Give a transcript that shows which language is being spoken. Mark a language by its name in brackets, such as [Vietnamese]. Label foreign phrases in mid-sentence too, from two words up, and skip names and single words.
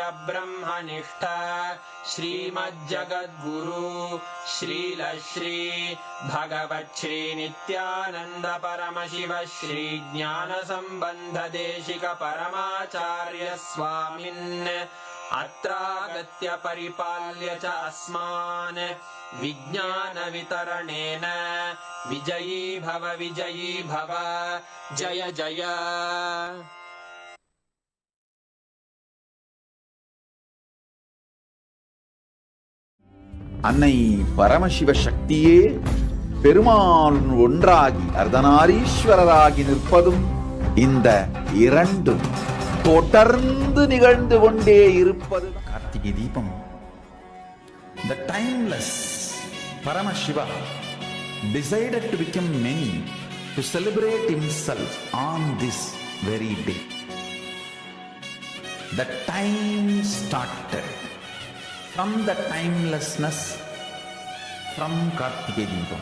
[Sanskrit] ब्रह्मनिष्ठ श्रीमज्जगद्गुरु श्रील श्री भगवत् श्री नित्यानंद परमशिव श्री ज्ञान संबंध देशिक परमाचार्य स्वामिन् अत्रागत्य परिपाल्य च अस्मान् विज्ञान वितरणेन विजयी भव जय जय [Tamil] அன்னை பரமசிவ சக்தியே பெருமாள் ஒன்றாகி அர்த்தநாரீஸ்வரராகி நிற்பதும் இந்த இரண்டும் தொடர்ந்து நிகழ்ந்து கொண்டே இருப்பது கார்த்திகை தீபம். [English] The timeless Paramashiva decided to become many, to celebrate himself on this very day. The time started from the timelessness from Kartigai Deepam.